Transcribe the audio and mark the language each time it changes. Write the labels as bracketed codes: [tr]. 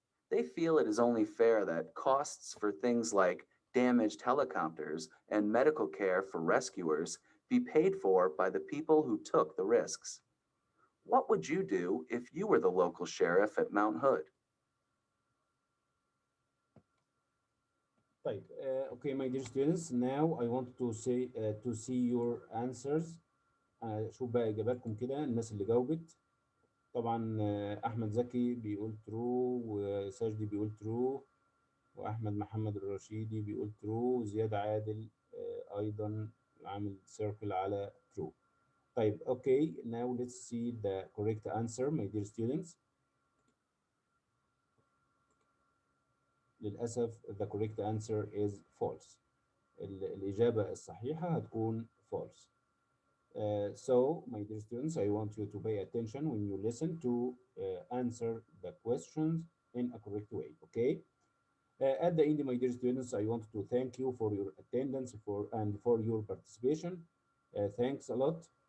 [en] They feel it is only fair that costs for things like damaged helicopters and medical care for rescuers be paid for by the people who took the risks. What would you do if you were the local sheriff at Mount Hood? طيب okay my dear students, now I want to see your answers. [ar] شوف بقى اجاباتكم كده، الناس اللي جاوبت. طبعا احمد زكي بيقول ترو، وساجدي بيقول ترو، واحمد محمد الرشيدي بيقول ترو، زياد عادل ايضا عامل سيركل على ترو. [en] طيب okay, now let's see the correct answer my dear students. للأسف the correct answer is false. [ar] الإجابة الصحيحة هتكون false. [en] So, my dear students, I want you to pay attention when you listen to answer the questions in a correct way, okay? At the end, my dear students, I want to thank you for your attendance and for your participation. Thanks a lot.